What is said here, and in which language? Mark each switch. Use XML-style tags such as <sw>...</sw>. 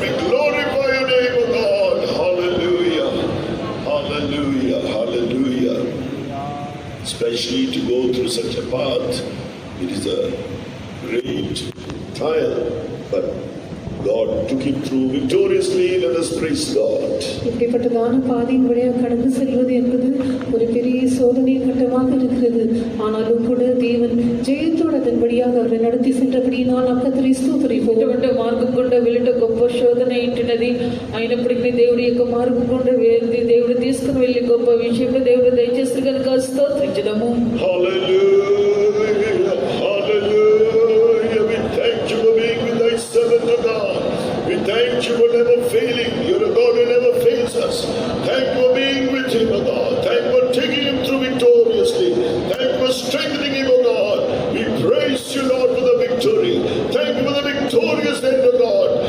<en>We glorify your name, O God. Hallelujah. Hallelujah. Hallelujah. Especially to go through such a path, it is a great trial, but God took him through victoriously. Let us praise God.</en> <ta>இப்படிப்பட்டதான பாதையின் வழியாக கடந்து செல்வது என்பது ஒரு பெரிய சோதனை கட்டமாக இருக்கிறது. ஆனாலும் கூட தேவன் ஜெயத்தோடு அதன் வழியாக அவரை நடத்தி சென்றபடியினால் கர்த்தரை ஸ்தோத்திரிப்போம்.</ta> <te>ఇటువంటి మార్గం గుండా వెళ్ళట గొప్ప శోధన ఏంటినది. అయినప్పటికీ దేవుడి యొక్క మార్గం గుండా వెళ్ళి దేవుడు తీసుకుని వెళ్ళి గొప్ప విషయంలో దేవుడు దయచేసి కనుక స్తోత్రించుదాము.</te> <en>Hallelujah. Hallelujah. We thank you for being with thy servant, O God. We thank you for never failing. You're a God who never fails us. Thank you for being with him, O God. Thank you for taking him through victoriously. Thank you for strengthening him, O God. We praise you, Lord, for the victory. Thank you for the victorious end, O God.</en>